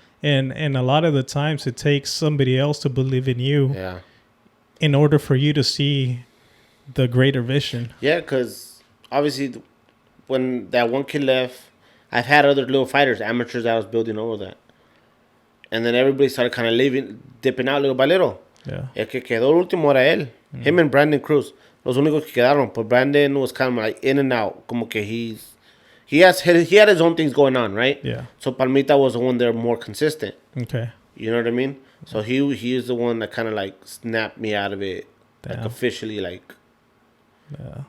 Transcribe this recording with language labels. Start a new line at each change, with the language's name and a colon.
English: And a lot of the times it takes somebody else to believe in you in order for you to see the greater vision. Yeah, because obviously when that one kid left, I've had other little fighters, amateurs that I was building over that. And then everybody started kind of dipping out little by little. Yeah.
Spanish: El que quedó el último era él.
English: Him and Brandon Cruz.
Spanish: Los únicos que quedaron.
English: But Brandon was kind of like in and out.
Spanish: Como que
English: he had his own things going on, right? Yeah. So Palmita was the one there more consistent. Okay. You know what I mean? So he is the one that kind of like snapped me out of it. Damn. Like officially, like, Yeah.